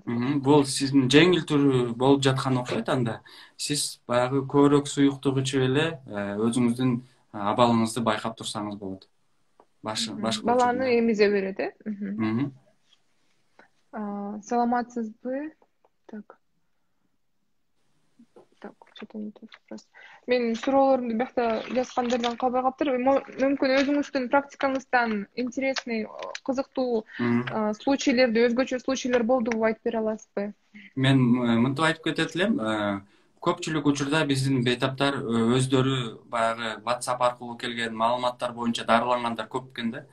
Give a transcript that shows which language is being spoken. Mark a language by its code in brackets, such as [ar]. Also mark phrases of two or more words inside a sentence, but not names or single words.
[ky] Бул сиздин жеңил түрү болуп жаткан окшойт анда. Сиз баягы көбүрөөк суюктук ичип эле өзүңүздүн абалыңызды байкап турсаңыз болот. Баланы эмизе берет, Саламатсызбы? [ru] Так, что-то не так вопрос. [ky] Мен суроолорумду биякта жазгандардан калбай калыптыр. Мүмкүн өзүңүздүн практикаңыздан интересный, кызыктуу случайлерди, өзгөчө случайлар болдубу айтып бере аласызбы? Мен мынтип айтып кетет элем, көпчүлүк учурда биздин бейтаптар өздөрү баягы WhatsApp аркылуу келген маалыматтар боюнча дарылангандар көп экен да.